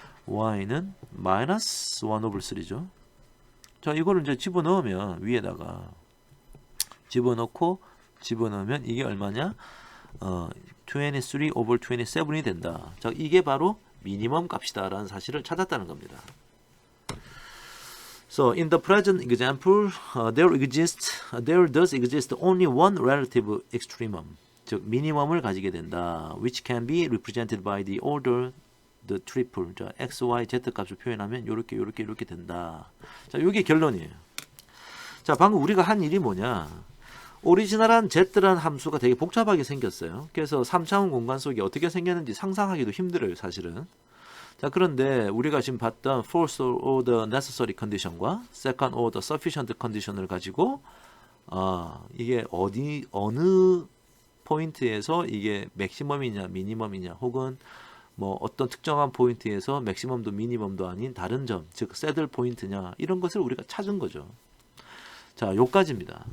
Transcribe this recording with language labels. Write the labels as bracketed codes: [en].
[ko] y는 마이너스 1 over 3죠. 자, 이거를 이제 집어넣으면 위에다가 집어넣으면 이게 얼마냐? 23 over 27이 된다. 자, 이게 바로 미니멈 값이다라는 사실을 찾았다는 겁니다. [en] So in the present example, there does exist only one relative extremum, 즉 미니멈을 가지게 된다, which can be represented by the order the triple. [ko] 자, x, y, z 값을 표현하면 요렇게 된다. 자, 요게 결론이에요. 자, 방금 우리가 한 일이 뭐냐? 오리지널한 z라는 함수가 되게 복잡하게 생겼어요. 그래서 3차원 공간 속에 어떻게 생겼는지 상상하기도 힘들어요, 사실은. 자, 그런데 우리가 지금 봤던 first order necessary condition과 second order sufficient condition을 가지고 이게 어느 포인트에서 이게 맥시멈이냐 미니멈이냐 혹은 뭐 어떤 특정한 포인트에서 맥시멈도 미니멈도 아닌 다른 점, 즉 새들 포인트냐, 이런 것을 우리가 찾은 거죠. 자, 요까지입니다.